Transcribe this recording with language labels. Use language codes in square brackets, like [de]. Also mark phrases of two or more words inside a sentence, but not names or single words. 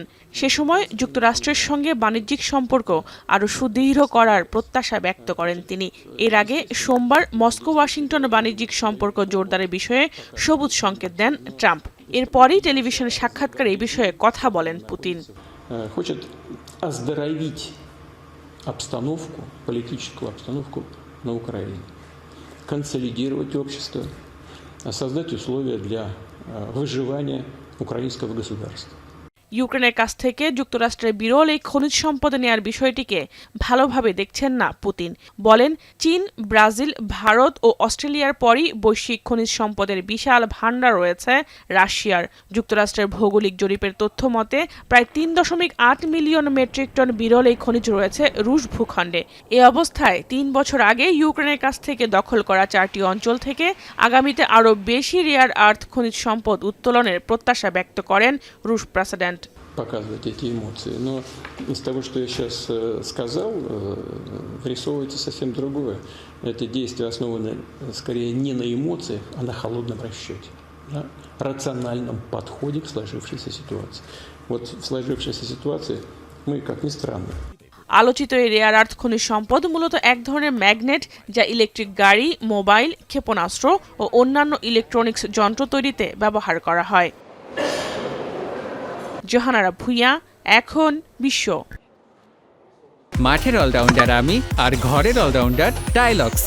[bn] সে সময় যুক্তরাষ্ট্রের সঙ্গে বাণিজ্যিক সম্পর্ক আরও সুদৃঢ় করার প্রত্যাশা ব্যক্ত করেন তিনি। এর আগে সোমবার মস্কো ওয়াশিংটন বাণিজ্যিক সম্পর্ক জোরদারের বিষয়ে সবুজ সংকেত দেন ট্রাম্প। এরপরই টেলিভিশন সাক্ষাৎকারে এই বিষয়ে কথা বলেন পুতিন। [ru] консолидировать общество, создать условия для выживания украинского государства. [bn] ইউক্রেনের কাছ থেকে যুক্তরাষ্ট্রের বিরল এই খনিজ সম্পদ নেয়ার বিষয়টিকে ভালোভাবে দেখছেন না পুতিন। বলেন, চীন, ব্রাজিল, ভারত ও অস্ট্রেলিয়ার পরই বৈশ্বিক খনিজ সম্পদের বিশাল ভান্ডার রয়েছে রাশিয়ার। যুক্তরাষ্ট্রের ভৌগোলিক জরিপের তথ্য মতে প্রায় ৩.৮ মিলিয়ন মেট্রিক টন বিরল এই খনিজ রয়েছে রুশ ভূখণ্ডে। এ অবস্থায় ৩ বছর আগে ইউক্রেনের কাছ থেকে দখল করা 4টি অঞ্চল থেকে আগামীতে আরও বেশি [en] rare earth [bn] খনিজ সম্পদ উত্তোলনের প্রত্যাশা ব্যক্ত করেন রুশ প্রেসিডেন্ট। [ru] Показывать эти эмоции. Но из того, что я сейчас сказал, вырисовывается совсем другое. Это действия основаны скорее не на эмоциях, а на холодном расчете, на рациональном подходе к сложившейся ситуации. Вот в сложившейся ситуации мы, как ни странно, [bn] আলোচিত এই [en] rare earth [bn] খনিজ সম্পদ মূলত এক ধরনের ম্যাগনেট, যা ইলেকট্রিক গাড়ি, মোবাইল, ক্ষেপণাস্ত্র ও অন্যান্য ইলেকট্রনিক্স যন্ত্র তৈরিতে ব্যবহার করা হয়। জোহানারা ভুঁইয়া, এখন বিশ্ব। মাঠের অলরাউন্ডার আমি, আর ঘরের অলরাউন্ডার টাইলক্স।